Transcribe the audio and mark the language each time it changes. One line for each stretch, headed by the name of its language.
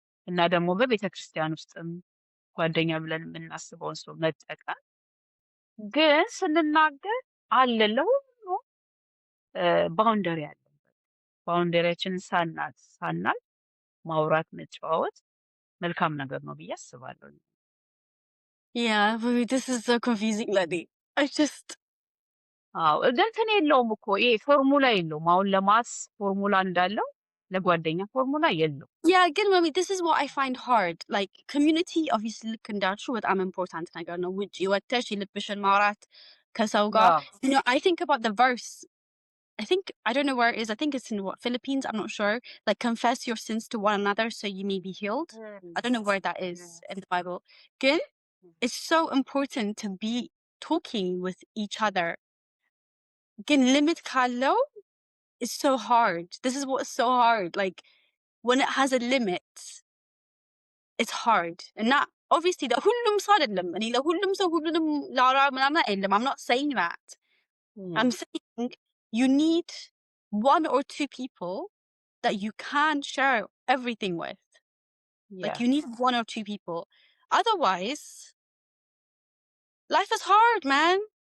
Amharic: እና ደግሞ በቤተ ክርስቲያን ውስጥም ጓደኛ ብለን የምናስበውን ሰው መጠቀም ግን ስንናገር አለ ለሁሉ ባውንደሪ አለን። ባውንደሪያችንን ሳናል ማውራት መጨዋወት መልካም ነገር ነው ብዬ አስባለሁ።
English: Yeah, this is so confusing, Lady.
Amharic: እንትን የለውም እኮ ይሄ ፎርሙላ የለውም። አሁን ለማስ ፎርሙላ እንዳለው ለጓደኛ ፎርሙላ የለው።
English: Yeah, again, mommy, this is what I find hard. Like community, obviously,
Amharic: ልክ እንዳልሽው በጣም important ነገር ነው። ውጪ ወጥተሽ የልብሽን ማውራት ከሰው ጋር.
English: I think about the verse. I don't know where it is. I think it's in Philippines. I'm not sure. Like, confess your sins to one another so you may be healed. I don't know where that is in the Bible. Good. It's so important to be talking with each other. Again, limit ካለው it's so hard. This is what's so hard. Like when it has a limit, it's hard. And not obviously
Amharic: ለሁሉም ሰው አይደለም። እኔ ለሁሉም ሰው ሁሉንም ላውራ ምናምን አይደለም.
English: I'm not saying that. I'm saying you need one or two people that you can share everything with. Like Yeah. you need one or two people. Otherwise, life is hard, man.